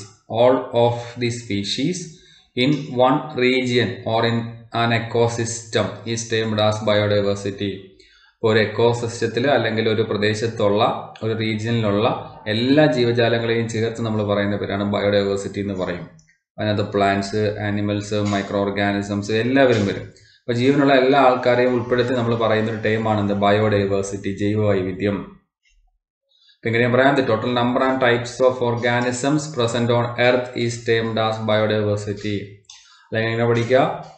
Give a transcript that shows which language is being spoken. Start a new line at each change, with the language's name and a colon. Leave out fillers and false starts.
English: all of the species in one region or in an ecosystem is termed as biodiversity.
Malayalam: ഒരു എക്കോസിസ്റ്റത്തിൽ അല്ലെങ്കിൽ ഒരു പ്രദേശത്തുള്ള ഒരു റീജിയനിലുള്ള എല്ലാ ജീവജാലങ്ങളെയും ചേർത്ത് നമ്മൾ പറയുന്ന പേരാണ് ബയോഡൈവേഴ്സിറ്റി എന്ന് പറയും. അതിനകത്ത് പ്ലാന്റ്സ്, ആനിമൽസ്, മൈക്രോ ഓർഗാനിസംസ് എല്ലാവരും വരും. അപ്പൊ ജീവനുള്ള എല്ലാ ആൾക്കാരെയും ഉൾപ്പെടുത്തി നമ്മൾ പറയുന്ന ഒരു ടേമാണ് എന്ത്? ബയോഡൈവേഴ്സിറ്റി, ജൈവ വൈവിധ്യം. ഇങ്ങനെ പറയാം,
English: the total number and types of organisms present on earth is termed as biodiversity.
Malayalam: അല്ലെങ്കിൽ എങ്ങനെ പഠിക്കുക?